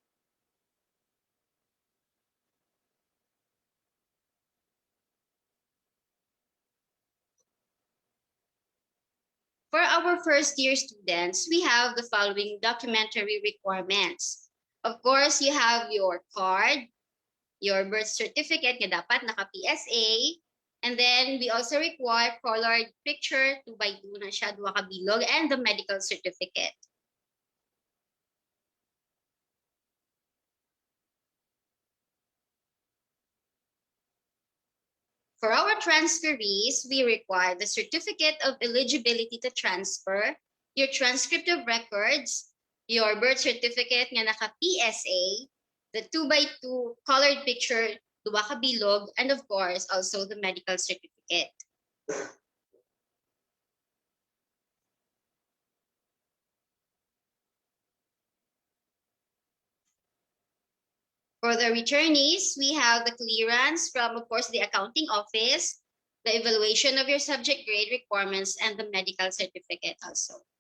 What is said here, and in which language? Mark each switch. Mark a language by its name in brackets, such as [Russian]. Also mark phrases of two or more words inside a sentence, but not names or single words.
[English] For our first year students, we have the following documentary requirements. Of course, you have your card, your birth certificate [Hiligaynon] na dapat naka-PSA, [English] and then we also require colored picture 2x2 [Hiligaynon] na siya, duha ka bilog, [English] and the medical certificate. For our transferees, we require the certificate of eligibility to transfer, your transcript of records, your birth certificate [Hiligaynon] nga naka-PSA, [English] the 2x2 colored picture, [Hiligaynon] duwa ka bilog, [English] and of course, also the medical certificate. For the returnees, we have the clearance from, of course, the accounting office, the evaluation of your subject grade requirements, and the medical certificate also.